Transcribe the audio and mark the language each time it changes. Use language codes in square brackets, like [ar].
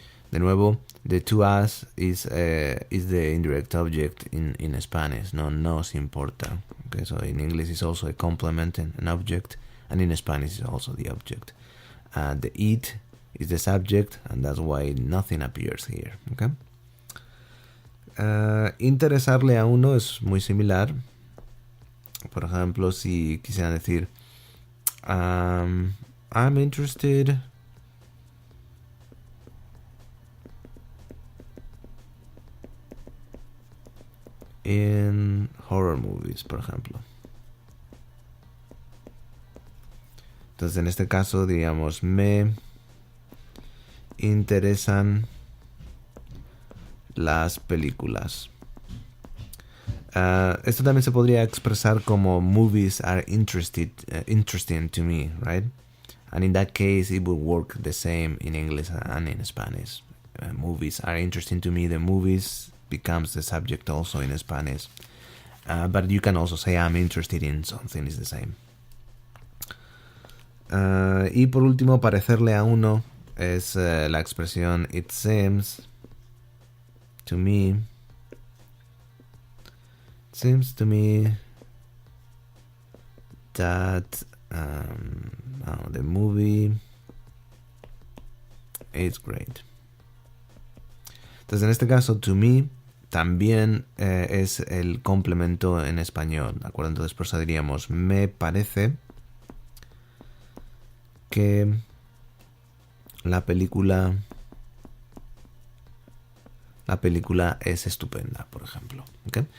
[es] De nuevo, [en] the to us is the indirect object in Spanish. [es] No nos importa. [en] Okay, so in English it's also a complement and an object, and in Spanish it's also the object. The it is the subject, and that's why nothing appears here. Okay. [es] Interesarle a uno es muy similar. Por ejemplo, si quisieran decir [en] I'm interested in horror movies, [es] por ejemplo. Entonces, en este caso, diríamos me interesan las películas. Esto también se podría expresar como [en] movies are interesting to me, right? And in that case, it would work the same in English and in Spanish. Movies are interesting to me. The movies becomes the subject also in Spanish. But you can also say I'm interested in something, is the same. [es] Y por último, parecerle a uno es la expresión [en] it seems to me. Seems to me that the movie is great. [es] Entonces, en este caso, to me también es el complemento en español, ¿de acuerdo? Entonces, por eso diríamos me parece que la película es estupenda, por ejemplo. ¿Okay?